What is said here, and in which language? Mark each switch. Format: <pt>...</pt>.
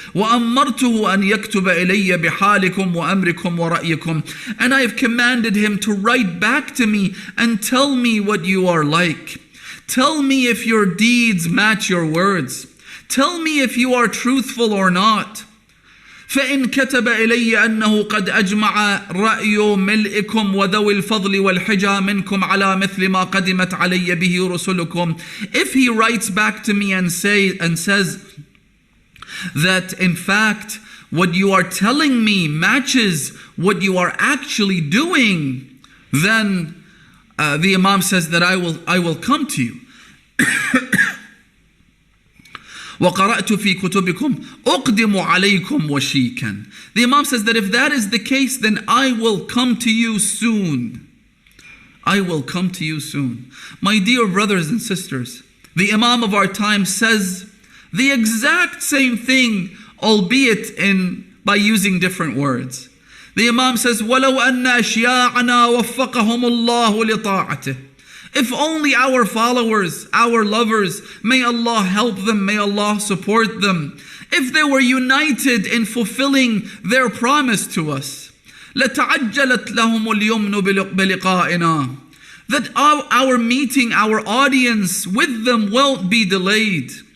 <ar>وَأَمَّرْتُهُ أَنْ يَكْتُبَ إِلَيَّ بِحَالِكُمْ وَأَمْرِكُمْ وَرَأْيِكُمْ.</ar> <en>And I have commanded him to write back to me and tell me what you are like. Tell me if your deeds match your words. Tell me if you are truthful or not.</en> <ar>فإن كتب إلي أنه قد أجمع رأي ملئكم وذوي الفضل والحجى منكم على مثل ما قدمت علي به رسلكم.</ar> <en>If he writes back to me and says that in fact what you are telling me matches what you are actually doing, then the Imam says that I will come to you.</en> <ar>وَقَرَأْتُ فِي كُتُبِكُمْ أُقْدِمُ عَلَيْكُمْ وَشِيكًا.</ar> <en>The Imam says that if that is the case, then I will come to you soon. I will come to you soon. My dear brothers and sisters, the Imam of our time says the exact same thing, albeit by using different words. The Imam says,</en> <ar>وَلَوْ أَنَّ أَشْيَاعَنَا وَفَّقَهُمُ اللَّهُ لِطَاعَتِهِ.</ar> <en>If only our followers, our lovers, may Allah help them, may Allah support them, if they were united in fulfilling their promise to us,</en> <ar>لَتَعَجَّلَتْ لَهُمُ الْيُمْنُ بِلِقَائِنَا,</ar> <en>that our meeting, our audience with them won't be delayed.</en>